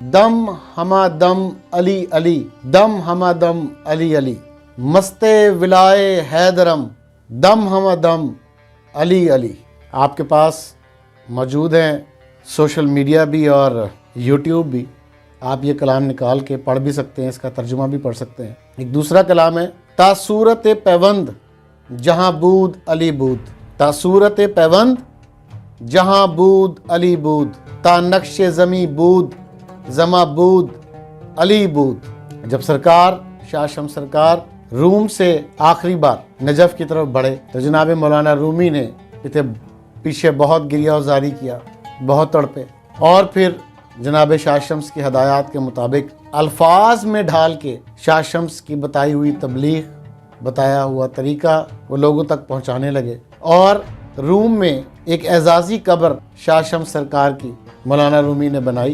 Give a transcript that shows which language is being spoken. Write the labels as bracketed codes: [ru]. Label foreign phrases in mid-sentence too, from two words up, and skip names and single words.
[fa] دم ہما دم علی علی، دم ہما دم علی علی، مست ولائے حیدرم، دم ہما دم علی علی۔ [ur] آپ کے پاس موجود ہیں [en] social media [ur] بھی اور یوٹیوب بھی، آپ یہ کلام نکال کے پڑھ بھی سکتے ہیں، اس کا ترجمہ بھی پڑھ سکتے ہیں۔ ایک دوسرا کلام ہے، [fa] تا صورت پیوند جہاں بود علی بود، تا صورت پیوند جہاں بود علی بود، تا نقش زمیں بود زماں بود علی بود۔ [ur] جب سرکار شاہ شمس سرکار روم سے آخری بار نجف کی طرف بڑھے تو جناب مولانا رومی نے پیچھے بہت گریہ و زاری کیا، بہت تڑپے، اور پھر جناب شاہ شمس کی ہدایات کے مطابق الفاظ میں ڈھال کے شاہ شمس کی بتائی ہوئی تبلیغ، بتایا ہوا طریقہ وہ لوگوں تک پہنچانے لگے، اور روم میں ایک اعزازی قبر شاہ شمس سرکار کی مولانا رومی نے بنائی۔